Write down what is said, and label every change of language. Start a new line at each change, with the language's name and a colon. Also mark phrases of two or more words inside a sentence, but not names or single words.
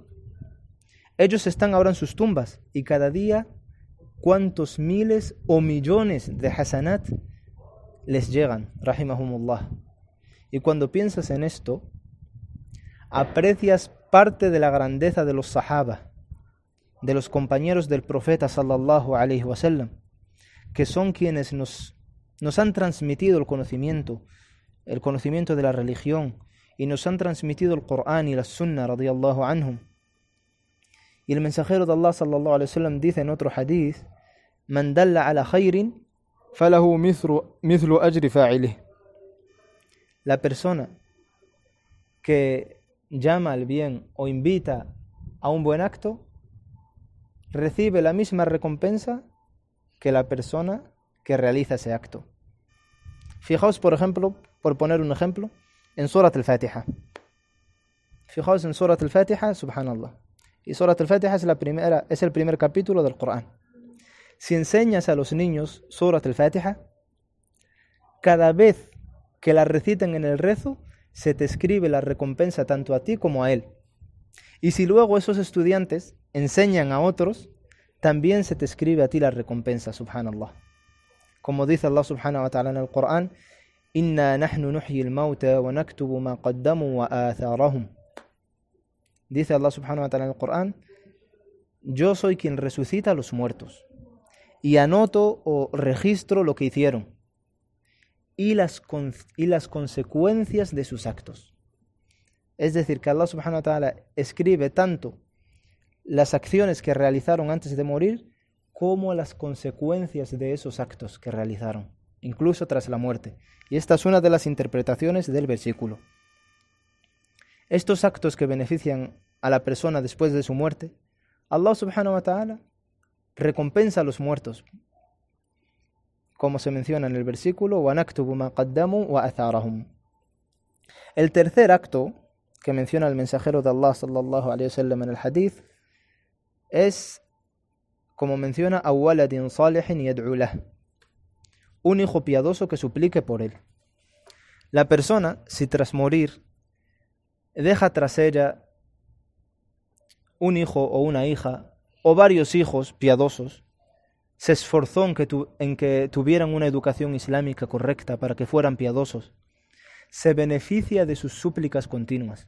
Spanish: Ellos están ahora en sus tumbas y cada día cuántos miles o millones de hasanat les llegan, rahimahumullah. Y cuando piensas en esto, aprecias parte de la grandeza de los sahaba, de los compañeros del profeta
Arabic: صلى الله عليه وسلم,
Spanish: que son quienes nos han transmitido el conocimiento de la religión, y nos han transmitido el Corán y la Sunna
Arabic: رضي الله عنهم.
Spanish: Y el mensajero de Allah
Arabic: صلى الله عليه وسلم
Spanish: dice en otro hadith:
Arabic: "من دل على خير فله مثل أجر فاعله".
Spanish: La persona que llama al bien o invita a un buen acto recibe la misma recompensa que la persona que realiza ese acto. Fijaos, por ejemplo, por poner un ejemplo, en Surat al-Fatiha. Fijaos en Surat al-Fatiha, subhanallah. Y Surat al-Fatiha es el primer capítulo del Corán. Si enseñas a los niños Surat al-Fatiha, cada vez que la reciten en el rezo, se te escribe la recompensa tanto a ti como a él. Y si luego esos estudiantes enseñan a otros, también se te escribe a ti la recompensa, subhanallah. Como dice Allah
Arabic: سبحانه وتعالى
Spanish: en el Corán:
Arabic: إنا نحن نحيي الموتى ونكتب ما قدموا وآثارهم.
Spanish: Dice Allah
Arabic: سبحانه وتعالى
Spanish: en el Corán: yo soy quien resucita a los muertos y anoto o registro lo que hicieron y las consecuencias de sus actos. Es decir, que Allah
Arabic: سبحانه وتعالى
Spanish: escribe tanto las acciones que realizaron antes de morir como las consecuencias de esos actos que realizaron, incluso tras la muerte. Y esta es una de las interpretaciones del versículo. Estos actos que benefician a la persona después de su muerte, Allah
Arabic: سبحانه وتعالى
Spanish: recompensa a los muertos, como se menciona en el versículo:
Arabic: وَنَكْتُبُ مَا قَدَّمُوا وَأَثَارَهُمْ.
Spanish: El tercer acto que menciona el mensajero de Allah
Arabic: صلى الله عليه وسلم
Spanish: en el hadith es, como menciona,
Arabic: أَوَّلَدٍ صَالِحٍ يَدْعُو لَهُ,
Spanish: un hijo piadoso que suplique por él. La persona, si tras morir deja tras ella un hijo o una hija o varios hijos piadosos, se esforzó en que tuvieran una educación islámica correcta para que fueran piadosos, se beneficia de sus súplicas continuas.